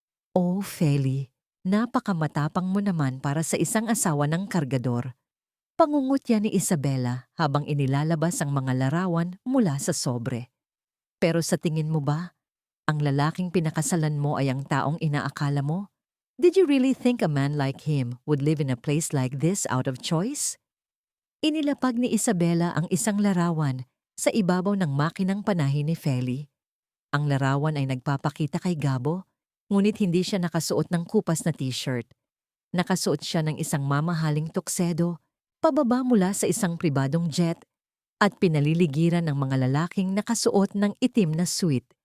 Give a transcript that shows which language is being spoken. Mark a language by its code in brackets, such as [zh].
[tl] Oh, Feli, napakamatapang mo naman para sa isang asawa ng kargador. Pangungutya ni Isabela habang inilalabas ang mga larawan mula sa sobre. Pero sa tingin mo ba, ang lalaking pinakasalan mo ay ang taong inaakala mo? [en] Did you really think a man like him would live in a place like this out of choice? [tl] Inilapag ni Isabela ang isang larawan sa ibabaw ng makinang panahin ni Feli. Ang larawan ay nagpapakita kay Gabo, ngunit hindi siya nakasuot ng kupas na t-shirt. Nakasuot siya ng isang mamahaling tuksedo, pababa mula sa isang pribadong jet, at pinaliligiran ng mga lalaking nakasuot ng itim na suit.